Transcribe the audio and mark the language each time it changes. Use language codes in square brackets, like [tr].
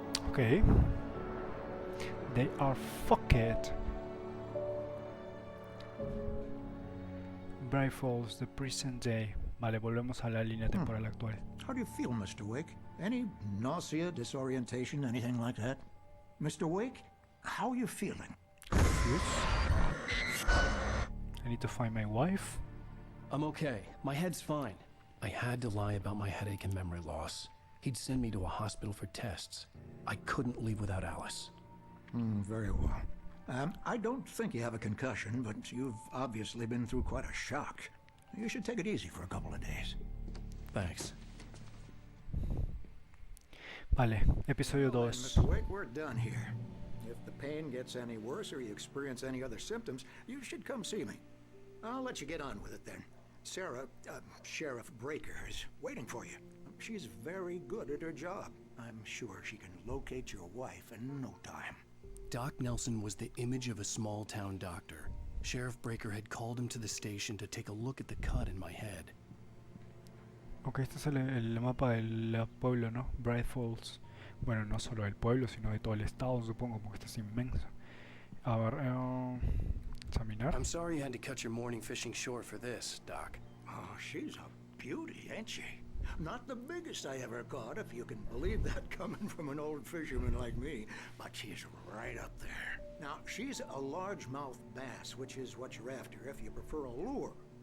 [en] Okay. They are fucked. Bright Falls, the present day. [es] Vale, volvemos a la línea temporal actual. [en] How do you feel, Mr. Wake? Any nausea, disorientation, anything like that? Mr. Wake, how are you feeling? Confused. I need to find my wife. I'm okay. My head's fine. I had to lie about my headache and memory loss. He'd send me to a hospital for tests. I couldn't leave without Alice. Very well. I don't think you have a concussion, but you've obviously been through quite a shock. You should take it easy for a couple of days. Thanks. [es] Vale, episodio [en] Well then, [es] 2. [en] Mr. Wake, we're done here. If the pain gets any worse or you experience any other symptoms, you should come see me. I'll let you get on with it then. Sarah, Sheriff Breaker, is waiting for you. She's very good at her job. I'm sure she can locate your wife in no time. Doc Nelson was the image of a small-town doctor. Sheriff Breaker had called him to the station to take a look at the cut in my head. [es] Ok, este es el mapa del pueblo, ¿no? Bright Falls. Bueno, no solo del pueblo, sino de todo el estado, supongo, porque esto es inmenso. A ver, examinar. [en] I'm sorry you had to cut your morning fishing short for this, Doc. Oh, she's a beauty, ain't she? Not the biggest I ever caught, if you can believe that coming from an old fisherman like me, but she's right up there. Now, she's a largemouth bass, which is what you're after if you prefer a lure.